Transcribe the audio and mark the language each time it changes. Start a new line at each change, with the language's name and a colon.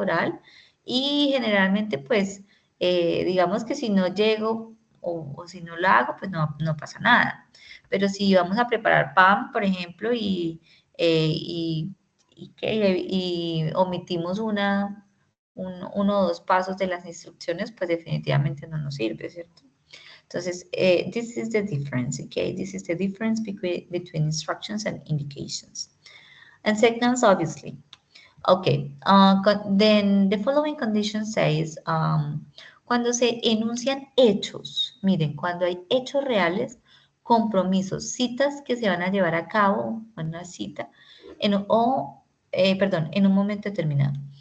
Spanish: Oral, y generalmente pues digamos que si no llego o si no lo hago, pues no pasa nada. Pero si vamos a preparar pan, por ejemplo, eh, y, y omitimos uno o dos pasos de las instrucciones, pues definitivamente no nos sirve, ¿cierto?
English: Entonces, this is the difference, okay? This is the difference between instructions and indications. And seconds, obviously. Okay, then the following condition says,
Spanish: cuando se enuncian hechos, miren, cuando hay hechos reales, compromisos, citas que se van a llevar a cabo, una cita, en un momento determinado.